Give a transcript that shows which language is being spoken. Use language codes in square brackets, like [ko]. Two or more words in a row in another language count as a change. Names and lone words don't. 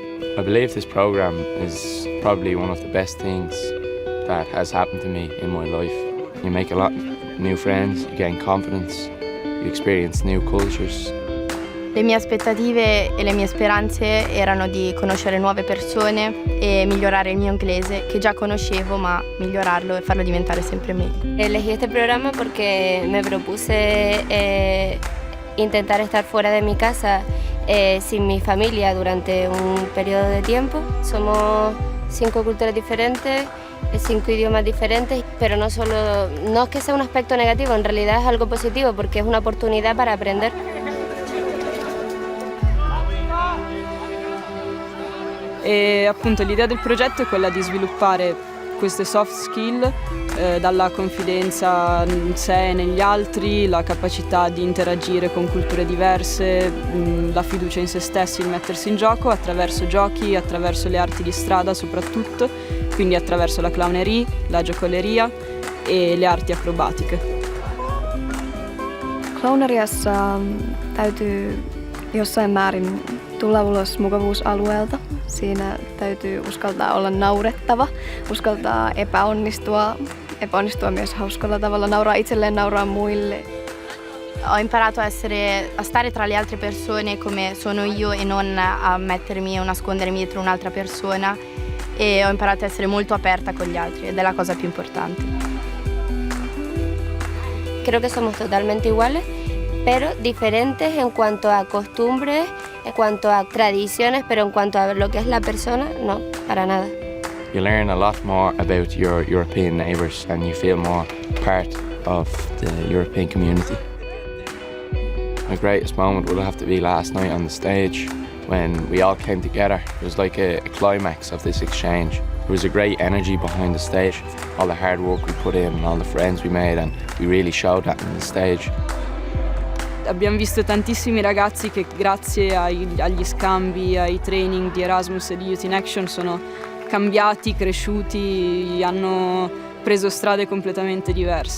[en] I believe this program is probably one of the best things that has happened to me in my life. You make a lot of new friends, you gain confidence, you experience new cultures. [it] Le mie aspettative e le mie speranze erano di conoscere nuove persone e migliorare il mio inglese, che già conoscevo, ma migliorarlo e farlo diventare sempre meglio. [es] Elegí este programa porque me propuse intentar estar fuera de mi casa sin mi familia durante un periodo de tiempo. Somos 5 culturas diferentes, 5 idiomas diferentes, pero no es que sea un aspecto negativo, en realidad es algo positivo porque es una oportunidad para aprender. [it] E appunto l'idea del progetto è quella di sviluppare queste [en] soft skill, [it] dalla confidenza in sé e negli altri, la capacità di interagire con culture diverse, la fiducia in se stessi, il mettersi in gioco attraverso giochi, attraverso le arti di strada soprattutto, quindi attraverso la clowneria, la giocoleria e le arti acrobatiche. [fi] Clowneriassa täytyy jossain määrin tulla ulos mukavuusalueelta. Siinä täytyy uskaltaa olla naurettava, uskaltaa epäonnistua myös hauskalla tavalla, nauraa itselleen, nauraa muille. [it] Ho imparato a stare tra le altre persone come sono io e non a mettermi o nascondermi dietro un'altra persona, e ho imparato a essere molto aperta con gli altri ed è la cosa più importante. [es] Creo que somos totalmente iguales, pero diferentes en cuanto a costumbres, en cuanto a tradiciones, pero en cuanto a lo que es la persona, no, para nada. [en] You learn a lot more about your European neighbours and you feel more part of the European community. My greatest moment will have to be last night on the stage when we all came together. It was like a climax of this exchange. There was a great energy behind the stage, all the hard work we put in and all the friends we made, and we really showed that on the stage. [it] Abbiamo visto tantissimi ragazzi che grazie agli scambi, ai training di Erasmus e di Youth in Action sono cambiati, cresciuti, hanno preso strade completamente diverse.